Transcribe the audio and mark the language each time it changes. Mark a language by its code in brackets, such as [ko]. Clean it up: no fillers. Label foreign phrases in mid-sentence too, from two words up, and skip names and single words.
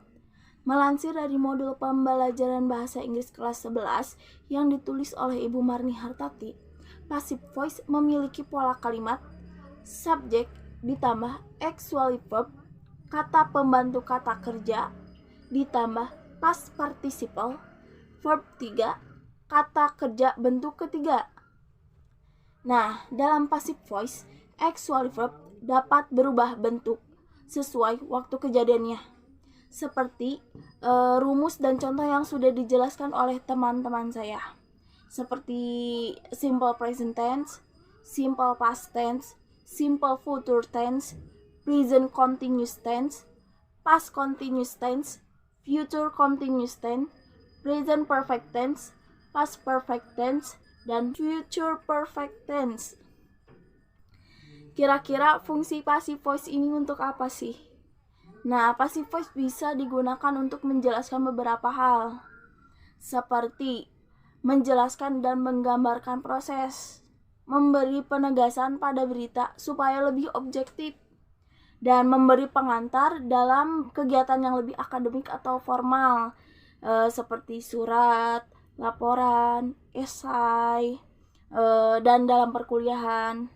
[id] Melansir dari modul pembelajaran bahasa Inggris kelas 11 yang ditulis oleh Ibu Marni Hartati, [en] passive voice [id] memiliki pola kalimat subjek ditambah [en] auxiliary verb, [id] kata pembantu kata kerja, ditambah [en] past participle, verb 3, [id] kata kerja bentuk ketiga. Nah, dalam [en] passive voice, auxiliary verb [id] dapat berubah bentuk sesuai waktu kejadiannya. Seperti rumus dan contoh yang sudah dijelaskan oleh teman-teman saya. [en] Seperti simple present tense, simple past tense, simple future tense, present continuous tense, past continuous tense, future continuous tense, present perfect tense, past perfect tense, dan future perfect tense. [id] Kira-kira fungsi [en] passive voice [id] ini untuk apa sih? Nah, [en] passive voice [id] bisa digunakan untuk menjelaskan beberapa hal, seperti menjelaskan dan menggambarkan proses, memberi penegasan pada berita supaya lebih objektif, dan memberi pengantar dalam kegiatan yang lebih akademik atau formal, seperti surat, laporan, esai, dan dalam perkuliahan.